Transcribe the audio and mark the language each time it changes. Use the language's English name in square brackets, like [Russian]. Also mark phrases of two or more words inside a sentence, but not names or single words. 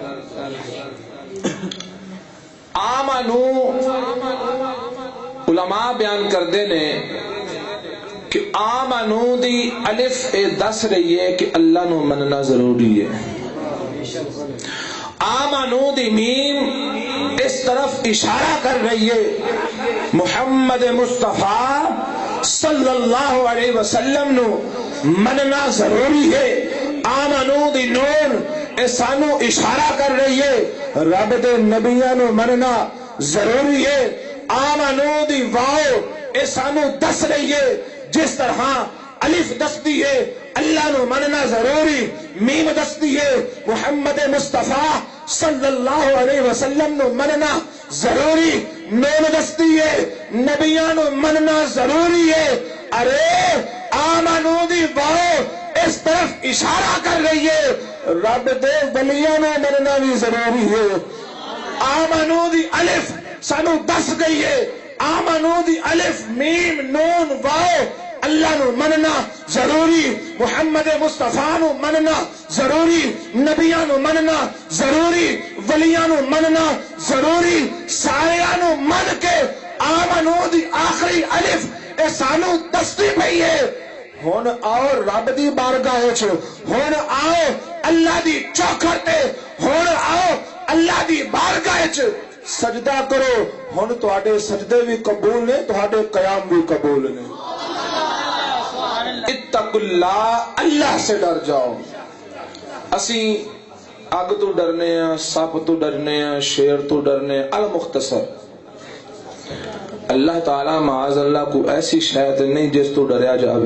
[Punjabi] آمنو علماء بیان کردے نے کہ آمنو دی الف اے دس رہی ہے کہ اللہ نو مننا ضروری ہے، آمنو دی میم اس طرف اشارہ کر رہی ہے محمد مصطفیٰ [Arabic] صلی اللہ علیہ وسلم [Punjabi] نو مننا ضروری ہے۔ آمنو دی نون اے سانو اشارہ کر رہی ہے رب دے نبیاں نو مننا ضروری ہے۔ آمنو دی واو اے سانو دس رہی ہے جس طرح الف دستی ہے اللہ نو مننا ضروری، میم دستی ہے محمد مصطفیٰ [Arabic] صلی اللہ علیہ وسلم [Punjabi] نو مننا ضروری، نون دستی ہے نبیاں نو مننا ضروری ہے۔ ارے آمنو دی واو اس طرف اشارہ کر رہی ہے رب دے ولیاں نو مننا بھی ضروری ہے۔ آمنو دی الف سانو دس گئی ہے، آمنو دی الف میم نون واو اللہ نو مننا ضروری، محمد مصطفیٰ نو مننا ضروری، نبیاں نو مننا ضروری، ولیاں نو مننا ضروری، ساریاں نو من کے آمنو دی آخری الف اے سانو دستی پئی ہے۔ ہن آؤ رب دی بارگاہ وچ، ہن آؤ اللہ دی چوکھٹ تے، ہن آؤ اللہ وچ سجدہ کرو، ہن تہاڈے سجدے بھی قبول نے، تہاڈے قیام بھی قبول نے۔ [Arabic] اتقوا اللہ، [Urdu] اللہ سے ڈر جاؤ۔ [Punjabi] اسی اگ تو ڈرنے ہیں، سپ تو ڈرنے ہیں، شیر تو ڈرنے ہیں۔ المختصر اللہ تعالی [Arabic] معاذ اللہ [Punjabi] کو ایسی شاید نہیں جس تو ڈریا جاوے۔